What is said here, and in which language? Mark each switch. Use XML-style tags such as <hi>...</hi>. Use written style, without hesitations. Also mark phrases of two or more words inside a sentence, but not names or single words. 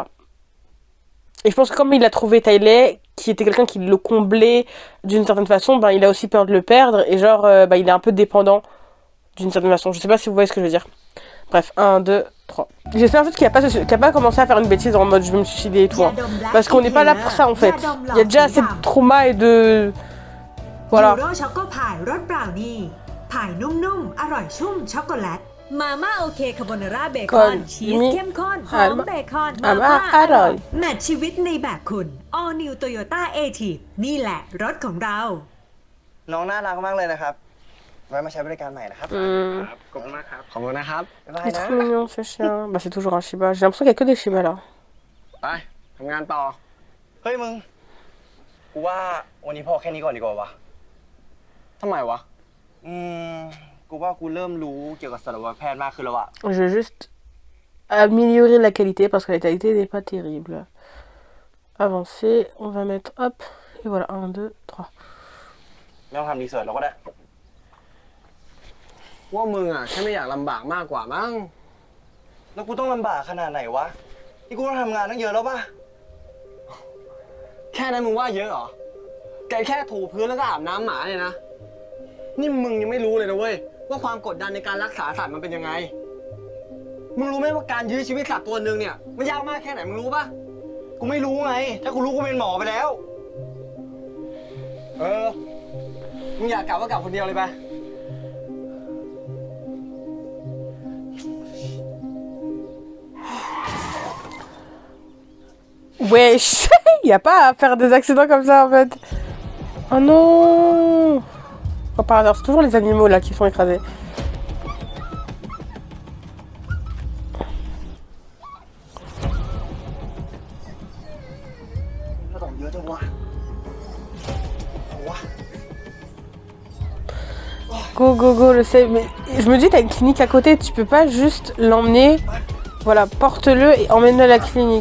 <fr>Et je pense que comme il a trouvé Tyler, qui était quelqu'un qui le comblait d'une certaine façon, il a aussi peur de le perdre et genre il est un peu dépendant d'une certaine façon. Je sais pas si vous voyez ce que je veux dire. Bref, 1, 2, 3. J'espère juste qu'il a pas commencé à faire une bêtise en mode je vais me suicider et tout. Hein. Parce qu'on n'est pas là pour ça en fait. Il y a déjà assez de trauma et de... Voilà.</fr> <th>มาม่าโอเคคาโบนาร่าเบคอนชีสเข้มข้นหอมเบคอนมาม่าอร่อยแมทชีวิตในแบบคุณ All New Toyota A-Type นี่แหละรถของเรา น้องน่ารักมากเลยนะครับ ไว้มาใช้บริการใหม่นะครับ ขอบคุณมากครับ ขอบคุณนะครับ บ๊ายบาย</th> <fr>Il est</fr> <th>นะ</th> <fr>trop mignon ce chien. C'est toujours un Shiba. J'ai l'impression qu'il y a que des Shiba là.</fr> <th>ไปทำงานต่อ เฮ้ยมึง กูว่าวันนี้พอแค่นี้ก่อนดีกว่าวะ ทำไมวะ กูว่ากูเริ่มรู้เกี่ยวกับสัตวแพทย์มากขึ้นแล้วอะ</th> <fr>Je vais juste améliorer la qualité parce que la qualité n'est pas terrible. Avancer, on va mettre hop, et voilà, 1, 2, 3.</fr> <th>ไม่ต้องทำรีเสิร์ชเราก็ได้ ว่ามึงอ่ะแค่ไม่อยากลำบากมากกว่ามั้ง แล้วกูต้องลำบากขนาดไหนวะ นี่กูต้องทำงานตั้งเยอะแล้วป่ะ แค่นั้นมึงว่าเยอะเหรอ แกแค่ถูพื้นแล้วก็อาบน้ำหมาเนี่ยนะ นี่มึงยังไม่รู้เลยนะเว้ยว่าความกดดันในการรักษาสัตว์มันเป็นยังไง มึงรู้ไหมว่าการยื้อชีวิตสัตว์ตัวนึงเนี่ยมันยากมากแค่ไหนมึงรู้ปะ กูไม่รู้ไง ถ้ากูรู้กูเป็นหมอไปแล้ว มึงอยากกลับก็กลับคนเดียวเลยไป</th> <fr>Wesh, y a pas à faire des accidents comme ça en fait. Oh non. Oh, par hasard, c'est toujours les animaux là qui sont écrasés.</fr> <en>Go, go, go,</en> <fr>le save. Mais je me dis, t'as une clinique à côté, tu peux pas juste l'emmener. Voilà, porte-le et emmène-le à la clinique.</fr>